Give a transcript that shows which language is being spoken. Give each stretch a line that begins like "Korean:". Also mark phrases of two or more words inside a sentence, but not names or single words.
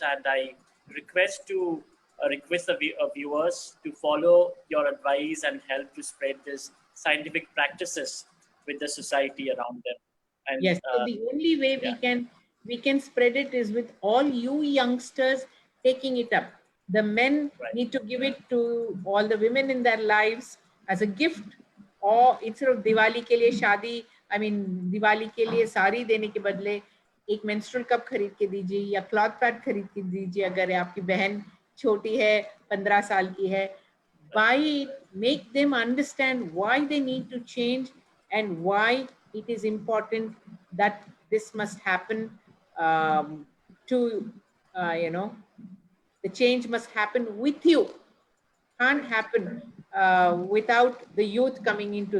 English: And I request the viewers to follow your advice and help to spread this scientific practices with the society around them. And yes, so the only way we can spread it is with all you youngsters taking it up. The men need to give it to all the women in their lives as a gift, or instead of
Hindi: दिवाली के लिए शादी,
English: I mean
Hindi: दिवाली के लिए साड़ी देने के बदले, एक
English: menstrual cup
Hindi: खरीद के दीजिए या
English: cloth pad
Hindi: खरीद के दीजिए अगर आपकी बहन छोटी है 15 साल की है.
English: Buy it, make them understand why they need to change and why it is important that this must happen to you know, the change must happen with you, can't happen without the youth coming into.